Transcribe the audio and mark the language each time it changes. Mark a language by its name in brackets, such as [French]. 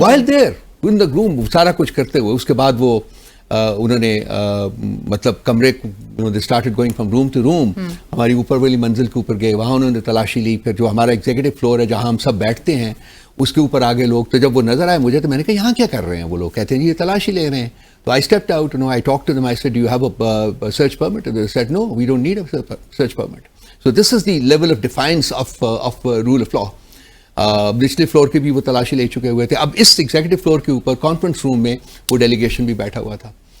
[English] while there in the room, [Urdu] سارا کچھ کرتے ہوئے, اس کے بعد وہ انہوں نے مطلب کمرے [English] they started going from room to room. [Urdu] ہماری اوپر والی منزل کے اوپر گئے, وہاں انہوں نے تلاشی لی. پھر جو ہمارا ایگزیکٹو فلور ہے جہاں ہم سب بیٹھتے ہیں اس کے اوپر آگے لوگ. تو جب وہ نظر آئے مجھے تو میں نے کہا یہاں کیا کر رہے ہیں وہ لوگ؟ کہتے ہیں یہ تلاشی لے رہے ہیں. تو [English] I stepped out, I talked to them, I said, do you have a search permit? And they said, no, we don't need a search permit. So this is the level of defiance of rule of law. [Urdu] نچلے floor کے بھی وہ تلاشی لے چکے ہوئے تھے. اب اس ایگزیکٹو فلور کے اوپر کانفرنس روم میں وہ ڈیلیگیشن بھی بیٹھا ہوا تھا.